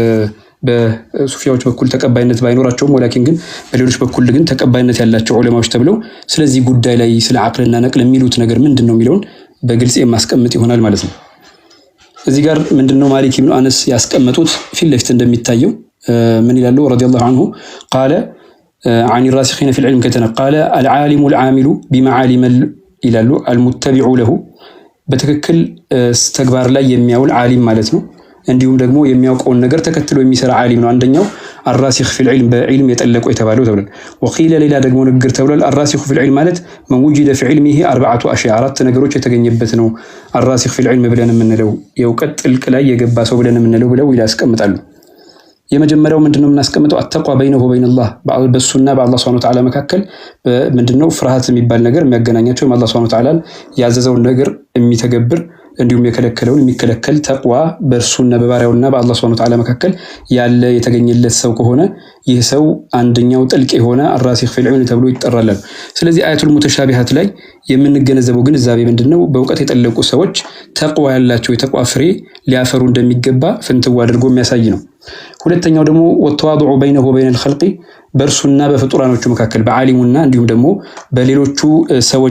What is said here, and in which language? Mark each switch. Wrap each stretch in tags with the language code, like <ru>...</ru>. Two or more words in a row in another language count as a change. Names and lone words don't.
<am>በሱፊያዎች በኩል ተቀባይነት ባይኖራቸውም ወላኪን ግን በሌሎች በኩል ግን ተቀባይነት ያላቸው ዑለማዎች ተብለው ስለዚህ ጉዳይ ላይ ስለ አቅልና ነቅል የሚሉት ነገር ምንድነው የሚለውን በግልጽ የማስቀምጥ ይሆናል ማለት ነው። እዚህ ጋር ምንድነው ማሊክ ኢብኑ አነስ ያስቀመጡት ፊት ለፊት እንደሚታየው ምን ይላሉ?</am> <ar>رضي الله عنه قال عن الراسخين في العلم كتنا قال العالم العامل بما علم ይላሉ المتبع له</ar> <am>በትክክል ተግባር ላይ የሚያውል ዓሊም ማለት ነው። እንዲሁም ደግሞ የሚያውቀውን ነገር ተከትሎ የሚሰራ ዓሊም ነው። አንደኛው</am> <ar>الراسخ في العلم</ar> <am>በዒልም የጠለቀው የተባለው ተብሏል። وقيل ሌላ ደግሞ ንግግር ተብሏል።</am> <ar>الراسخ في العلم</ar> <am>ማለት</am> <ar>من وجد في علمه أربعة أشياء</ar> <am>አራት ነገሮች የተገኘበት ነው</am> <ar>الراسخ في العلم</ar> <am>ብለን የምንለው የእውቀት ጥልቅ ላይ የገባ ሰው ብለን የምንለው ብለው ያስቀምጣሉ። የመጀመሪያው ምንድነው የምናስቀምጠው?</am> <ar>اتقى بينه وبين الله</ar> <am>በሱና በአላህ</am> <ar>سبحانه وتعالى</ar> <am>መካከል ምንድነው ፍርሃት የሚባል ነገር የሚያገናኛቸው አላህ</am> <ar>سبحانه وتعالى</ar> <am>ያዘዘውን ነገር የሚተገብር እንዲሁም የከለከለውን የሚከለከል ተቅዋ በእርሱና በባሪያውና በአላህ</am> <ar>سبحانه وتعالى</ar> <am>መካከል ያለ የተገኘለት ሰው ከሆነ ይህ ሰው አንደኛው ጥልቅ የሆነ</am> <ar>الراسخ في العلم</ar> <am>ተብሎ ይጠራል። ስለዚህ</am> <ar>آيات المتشابهات</ar> <am>ላይ የምንገነዘበው ግንዛቤ ምንድነው? በእውቀት የጠለቁ ሰዎች ተቅዋ ያላቸው የተቅዋ ፍሬ ሊያፈሩ እንደሚገባ ፍንትው አድርጎ የሚያሳይ ነው። ሁለተኛው ደግሞ</am> <ar>وتواضعه بينه وبين الخلق</ar> <am>በእርሱና በፍጡራኖቹ መካከል በዓሊሙና እንዲሁም ደግሞ በሌሎቹ ሰዎች</am>